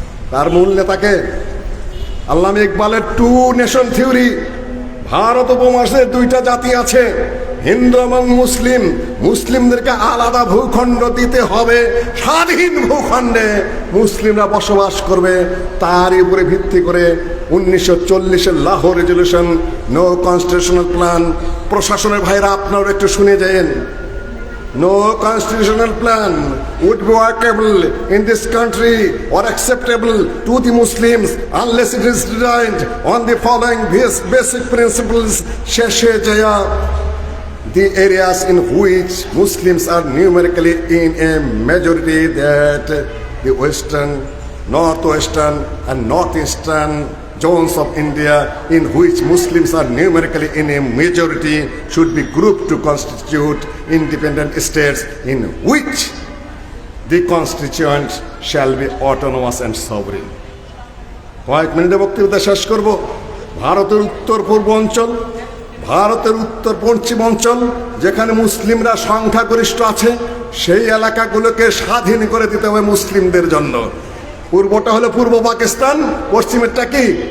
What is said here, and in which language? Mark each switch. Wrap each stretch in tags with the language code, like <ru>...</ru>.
<bn>তার মূল নেতাকে আল্লামা ইকবালের টু নেশন থিওরি, ভারত উপমহাদেশে দুইটা জাতি আছে, হিন্দু এবং মুসলিম, মুসলিমদেরকে আলাদা ভূখণ্ড দিতে হবে, স্বাধীন ভূখণ্ডে মুসলিমরা বসবাস করবে। তার উপরে ভিত্তি করে 1940-এর Lahore resolution,</bn> <en>No constitutional plan.</en> <bn>প্রশাসনের ভাইরা আপনারা একটু শুনে যান।</bn> <en>No constitutional plan would be workable in this country or acceptable to the Muslims unless it is designed on the following basic principles. Sheshe Jaya, the areas in which Muslims are numerically in a majority, that the western, northwestern and northeastern zones of India in which Muslims are numerically in a majority should be grouped to constitute independent states in which the constituents shall be autonomous and sovereign.</en> <bn>কয়েক মিনিটে বক্তৃতা শেষ করব। ভারতের উত্তর পূর্ব অঞ্চল, ভারতের উত্তর পশ্চিম অঞ্চল যেখানে মুসলিমরা সংখ্যাগরিষ্ঠ আছে, সেই এলাকাগুলোকে স্বাধীন করে দিতে হবে মুসলিমদের জন্য। পূর্বটা হলো পূর্ব পাকিস্তান, পশ্চিমেরটা কি?</bn>